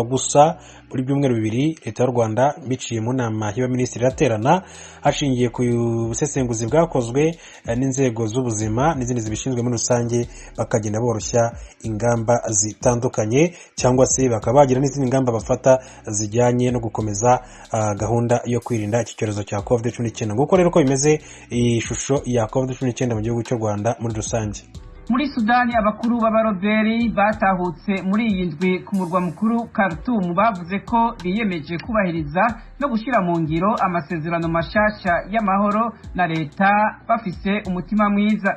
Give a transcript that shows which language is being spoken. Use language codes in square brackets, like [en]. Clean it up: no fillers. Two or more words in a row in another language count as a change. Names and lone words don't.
[rw] Gusa buri byumweru bibiri leta y'u Rwanda biciye mu nama y'abaminisitiri iraterana, hashingiye ku busesenguzi bwakozwe n'inzego z'ubuzima n'izindi zibishinzwe muri rusange, bakagenda boroshya ingamba zitandukanye, cyangwa se bakaba bagira n'izindi ngamba bafata zijyanye no gukomeza gahunda yo kwirinda iki cyorezo cya COVID-19. Nguko rero ko bimeze ishusho ya COVID-19 mu gihugu cy'u Rwanda muri rusange. [rn] Muri Sudani abakuru b'abaroberi batahutse muri iyi ndwi ku murwa mukuru Khartoum bavuze ko biyemeje kubahiriza no gushyira mu ngiro amasezerano mashasha y'amahoro na leta bafise umutima mwiza.